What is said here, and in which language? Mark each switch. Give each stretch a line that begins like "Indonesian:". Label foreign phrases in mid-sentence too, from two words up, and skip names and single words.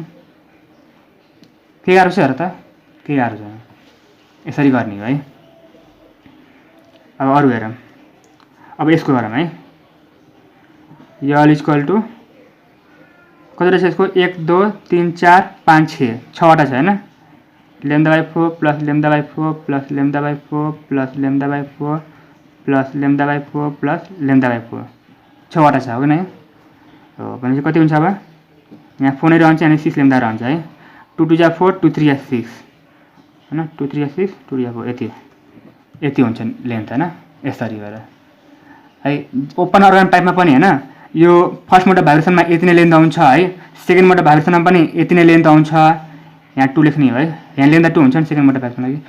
Nepali: के गाह्रो छ हेर त, के गाह्रो छ, यसरी गर्ने हो है। अब अरू हेरौँ, अब यसको गरौँ है। यल
English: equal to
Nepali: कति रहेछ यसको? 1 2 3 4 5 6, 6वटा छ होइन। λ/4 प्लस λ/4 प्लस λ/4 प्लस λ/4 प्लस λ/4 प्लस λ/4, 6वटा छ हो कि नै हो। भनेपछि कति हुन्छ? अब यहाँ 4 नै रहन्छ, यहाँ 6 लेम्दा रहन्छ है। 2 2 जा 4, 2 3 जा 6 होइन, 2 3 जा 6, 2 2 जा 4, यति हुन्छ लेन्थ होइन, यसरी गरेर है।
English: open organ pipeमा
Nepali: पनि होइन, यो
English: first mode of vibrationमा
Nepali: यति नै लेन्थ आउँछ है,
English: second mode of vibrationमा
Nepali: पनि यति नै लेन्थ आउँछ, यहाँ 2 लेख्ने हो है, यहाँ लेन्थ 2 हुन्छ नि
English: second mode of vibrationमा
Nepali: लागि।